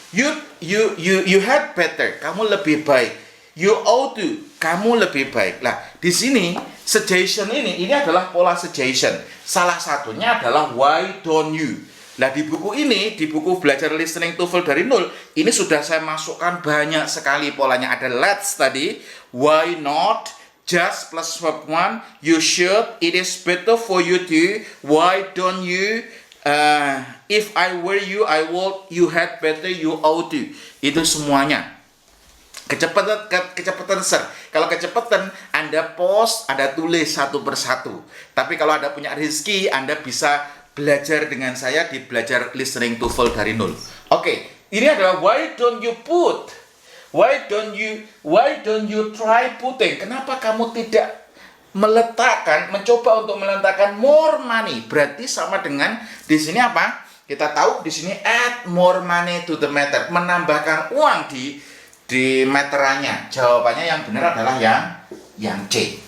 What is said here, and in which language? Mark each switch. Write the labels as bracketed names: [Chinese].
[English] You had better. [Indonesian] Kamu lebih baik. [English] You ought to. [Indonesian] Kamu lebih baik. Nah, di sini suggestion ini adalah pola suggestion. Salah satunya adalah [English] why don't you. [Indonesian] Nah, di buku ini, di buku Belajar Listening TOEFL dari Nol, ini sudah saya masukkan banyak sekali polanya. [English] Ada let's tadi, why not, just plus verb one, you should, it is better for you to, why don't you, if I were you, I would, you had better, you ought to. [Indonesian] Itu semuanya. Kecepatan sir. Kalau kecepatan, Anda post, Anda tulis satu persatu. Tapi kalau Anda punya rezeki, Anda bisa belajar dengan saya di Belajar Listening TOEFL dari Nol. Oke, ini adalah [English] why don't you put? Why don't you try putting? [Indonesian] Kenapa kamu tidak mencoba untuk meletakkan [English] more money? [Indonesian] Berarti sama dengan di sini apa? Kita tahu di sini [English] add more money to the meter, [Indonesian] menambahkan uang di meterannya. Jawabannya yang benar adalah yang C.